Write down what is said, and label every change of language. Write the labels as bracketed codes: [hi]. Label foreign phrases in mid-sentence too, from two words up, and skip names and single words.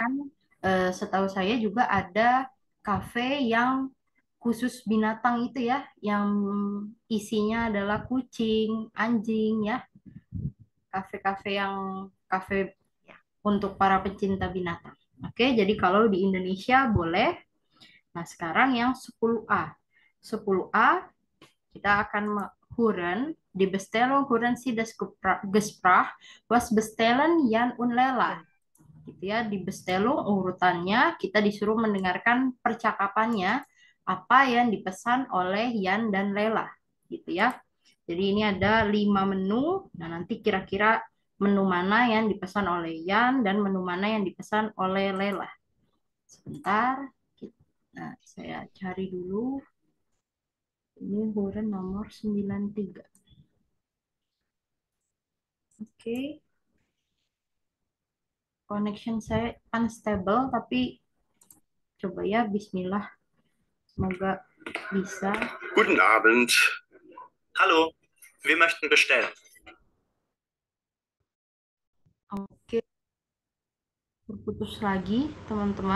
[id] Bahkan setahu saya juga ada kafe yang khusus binatang itu ya, yang isinya adalah kucing, anjing ya, kafe-kafe yang kafe ya. untuk para pecinta binatang. Oke, jadi kalau di Indonesia boleh. Nah, sekarang yang 10A. 10A kita akan huren di Bestellung [de] huren Sie das Gesprach was bestellen Jan und Lela [id] Ben- gitu ya. Di Bestellung urutannya kita disuruh mendengarkan percakapannya apa yang dipesan oleh Yan dan Lela gitu ya. Jadi ini ada 5 menu. Nah, nanti kira-kira menu mana yang dipesan oleh Yan dan menu mana yang dipesan oleh Lela. Sebentar. Nah, saya cari dulu. Ini huren nomor 93. Oke, connection saya unstable, tapi coba ya, bismillah. Semoga bisa. [de] Guten Abend. Hallo. Wir möchten bestellen. [id] Oke, berputus lagi, teman-teman.